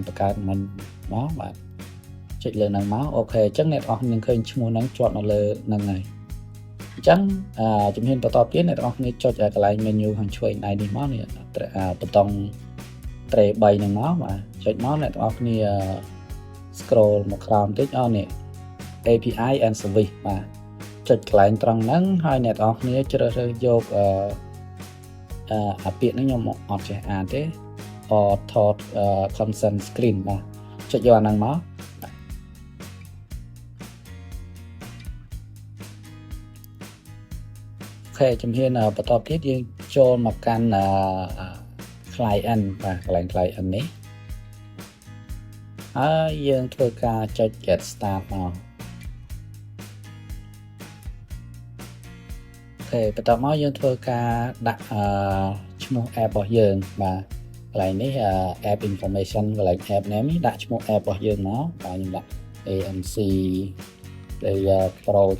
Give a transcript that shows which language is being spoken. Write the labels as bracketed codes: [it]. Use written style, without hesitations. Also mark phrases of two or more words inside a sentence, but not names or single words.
[km] បង្កើតមិញមកបាទចុចលើហ្នឹងមកអូខេអញ្ចឹងអ្នកទាំងអស់នឹងឃើញឈ្មោះហ្នឹងជាប់នៅលើហ្នឹងហើយអញ្ចឹងជំហានបន្តទៀតអ្នកទាំងអស់គ្នាចុចកន្លែង menu ខាងឆ្វេង ដៃនេះមកនេះប៊ូតុង tray 3 ហ្នឹងមកបាទចុចមកអ្នកទាំងអស់គ្នា scroll មកក្រោមបន្តិចនេះ [en] API and service [km] បាទចុចកន្លែងត្រង់ហ្នឹងហើយអ្នកទាំងអស់គ្នាជ្រើសរើសយកពាក្យហ្នឹងខ្ញុំអត់ចេះអានទេ [en] auto consent screen [km] បាទចុចយកអាហ្នឹងមក អូខេជំហានបន្តទៀតយើងចូលមកកាន់client បាទកន្លែង client នេះហើយយើងធ្វើការចុច [en] get start [km] មកអូខេបន្ទាប់មកយើងធ្វើការដាក់ឈ្មោះ app របស់យើងបាទកន្លែងនេះ [en] app information [km] កន្លែង [en] app name [km] នេះដាក់ឈ្មោះ app របស់យើងមកបាទខ្ញុំដាក់ AMC Player Pro ចឹ